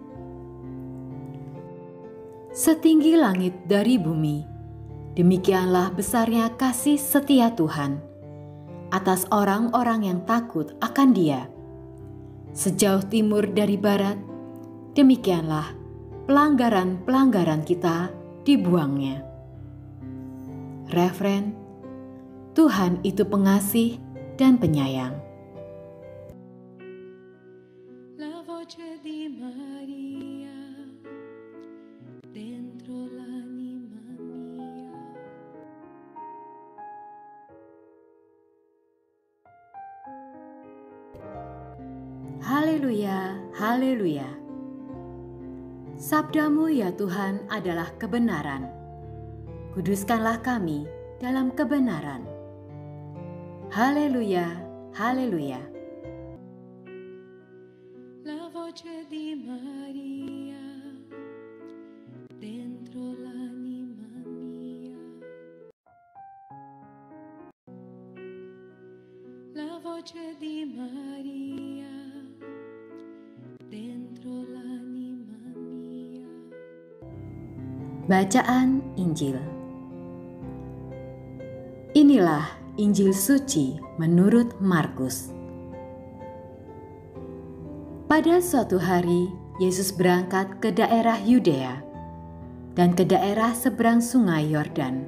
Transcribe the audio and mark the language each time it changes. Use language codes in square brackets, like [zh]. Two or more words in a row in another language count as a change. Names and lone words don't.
[id] Setinggi langit dari bumi, demikianlah besarnya kasih setia Tuhan atas orang-orang yang takut akan Dia. Sejauh timur dari barat, demikianlah pelanggaran-pelanggaran kita dibuangnya. Referen, Tuhan itu pengasih dan penyayang. [it] La voce di Maria dentro l'anima mia. [id] Haleluya, haleluya. Sabdamu ya Tuhan adalah kebenaran. Kuduskanlah kami dalam kebenaran. Haleluya, haleluya. [it] La voce di Maria dentro l'anima mia. La voce di Maria dentro l'anima mia. [id] Bacaan Injil. Inilah Injil suci menurut Markus. Pada suatu hari, Yesus berangkat ke daerah Yudea dan ke daerah seberang sungai Yordan.